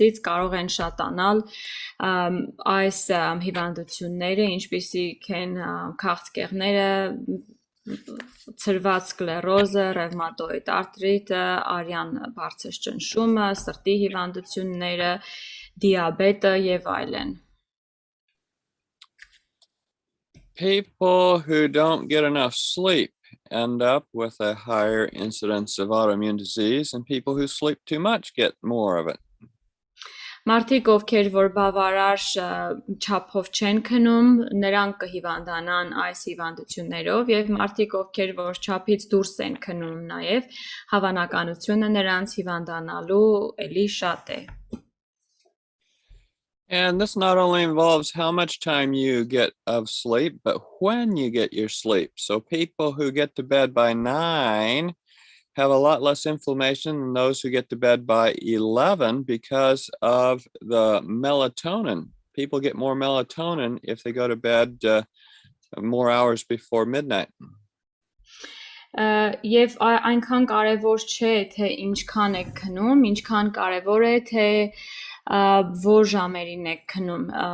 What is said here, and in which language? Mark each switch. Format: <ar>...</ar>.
<hy>կարող են շատանալ այս հիվանդությունները, ինչպիսիք են քաղցկեղները, ցրված սկլերոզը, ռևմատոիդ արտրիտը, արյան բարձր ճնշումը, սրտի հիվանդությունները, դիաբետը եւ այլն.</hy> <en>people who don't get enough sleep end up with a higher incidence of autoimmune disease, and people who sleep too much get more of it.</en> <hy>Մարդիկ, ովքեր որ բավարար չափով չեն քնում, նրանք կհիվանդանան այս հիվանդություններով, եւ մարդիկ, ովքեր որ չափից դուրս են քնում, նաեւ հավանականությունը նրանց հիվանդանալու էլի շատ է.</hy> <en>And this not only involves how much time you get of sleep, but when you get your sleep. So people who get to bed by 9 have a lot less inflammation than those who get to bed by 11 because of the melatonin. People get more melatonin if they go to bed more hours before midnight.</en> <hy>Եվ այնքան կարևոր չէ թե ինչքան եք քնում, ինչքան կարևոր է թե որ ժամերին եք քնում.</hy>